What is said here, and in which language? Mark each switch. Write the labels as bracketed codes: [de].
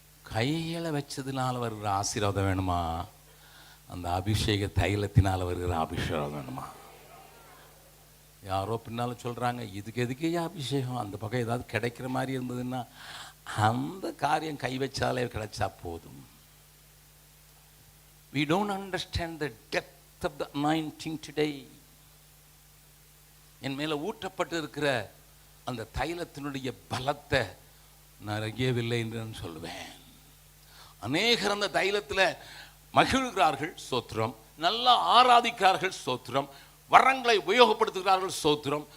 [ta] கைகளை வச்சதுனால வருகிற ஆசீர்வாதம் வேணுமா, அந்த அபிஷேக தைலத்தினால் வருகிற அபிஷேகம் வேணுமா? யாரோ பின்னால் சொல்கிறாங்க, இதுக்கு எதுக்கே அபிஷேகம், அந்த பக்கம் ஏதாவது கிடைக்கிற மாதிரி இருந்ததுன்னா அந்த காரியம் கை வச்சாலே கிடைச்சா போதும். [en] We don't understand the depth of the anointing today. [ta] என் மேலே ஊற்றப்பட்டு இருக்கிற அந்த தைலத்தினுடைய பலத்தை நான் அறியவில்லை என்று நான் சொல்லுவேன். அநேகர் அந்த தைலத்தில் மகிழ்கிறார்கள், ஸ்தோத்திரம். நல்லா ஆராதிக்கிறார்கள், ஸ்தோத்திரம். வரங்களை உபயோகப்படுத்துகிறார்கள், ஸ்தோத்திரம்.